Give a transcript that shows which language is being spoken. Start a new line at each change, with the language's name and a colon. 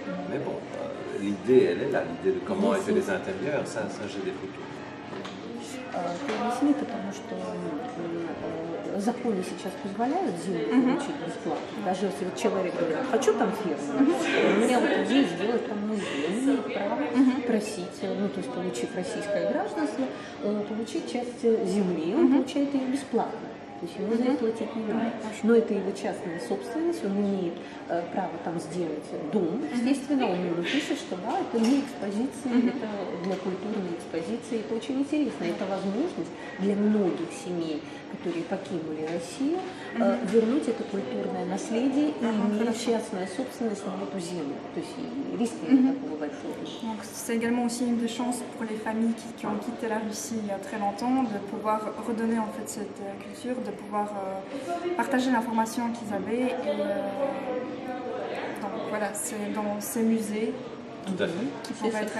French: Mais bon, l'idée, elle est là. L'idée de comment étaient les intérieurs, ça j'ai des photos.
Russian: Поясни, потому что законы сейчас позволяют землю получить бесплатно. Даже если вот человек говорит, хочу там ферму, у меня вот идея сделать там музей, он имеет право просить, ну то есть получив российское гражданство, получить часть земли, он получает ее бесплатно. То есть ему за это платить не надо. Но это его частная собственность, он имеет право там сделать дом. Естественно, он ему пишет, что да, это для экспозиции, это для культурной экспозиции. Это очень интересно. Это возможность для многих семей, которые покинули Россию, вернуть это культурное наследие и иметь частную собственность на эту землю. То есть и риски такого большого.
French: Donc c'est également aussi une des chances pour les familles qui ont quitté la Russie il y a très longtemps de pouvoir redonner en fait cette culture, de pouvoir partager l'information qu'ils avaient et donc voilà, c'est dans ces musées Tout à fait. qui pourraient être